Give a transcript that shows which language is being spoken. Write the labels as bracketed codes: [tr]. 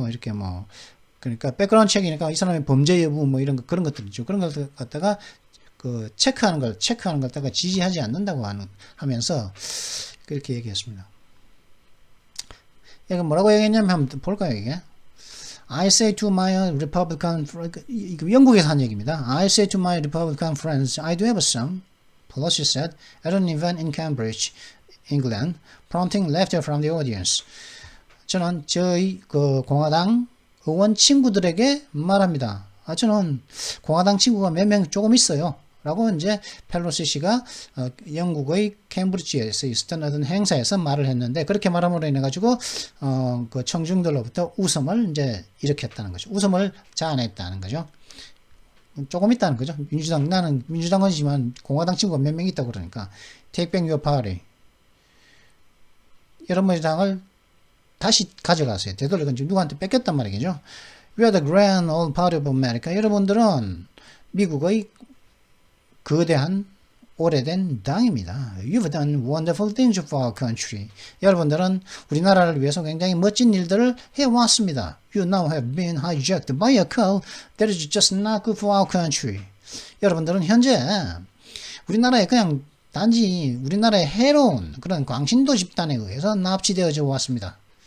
[ko] 이렇게 그러니까 백그라운드 체크니까 이 사람의 범죄 여부 이런 거, 그런 것들이죠. 그런 것들 갖다가 체크하는 걸 갖다가 지지하지 않는다고 하면서 그렇게 얘기했습니다. 이거 뭐라고 얘기했냐면 한번 볼까요, 이게? [en] I say to my Republican [ko] 이거 영국에서 한 얘기입니다. [en] I say to my Republican friends, I do have some, Pelosi said at an event in Cambridge, England, prompting laughter from the audience. [ko] 저는 저희 그 공화당 의원 친구들에게 말합니다. 저는 공화당 친구가 몇 명 조금 있어요. 라고 이제 펠로시 씨가 영국의 캠브리지에서 있었던 어떤 행사에서 말을 했는데, 그렇게 말함으로 인해 가지고 그 청중들로부터 웃음을 이제 일으켰다는 거죠. 웃음을 자아냈다는 거죠. 조금 있다는 거죠. 나는 민주당원이지만 공화당 친구가 몇 명 있다고 그러니까 [en] take back your party. [ko] 여러분의 당을 다시 가져가세요. 되돌려 누구한테 뺏겼단 말이겠죠. [en] We are the grand old party of America. [ko] 여러분들은 미국의 거대한 오래된 당입니다. [en] You've done wonderful things for our country. [ko] 여러분들은 우리나라를 위해서 굉장히 멋진 일들을 해왔습니다. [en] You now have been hijacked by a car that is just not good for our country. [ko] 여러분들은 현재 우리나라에 그냥 단지 우리나라의 해로운 그런 광신도 집단에 의해서 납치되어져 왔습니다.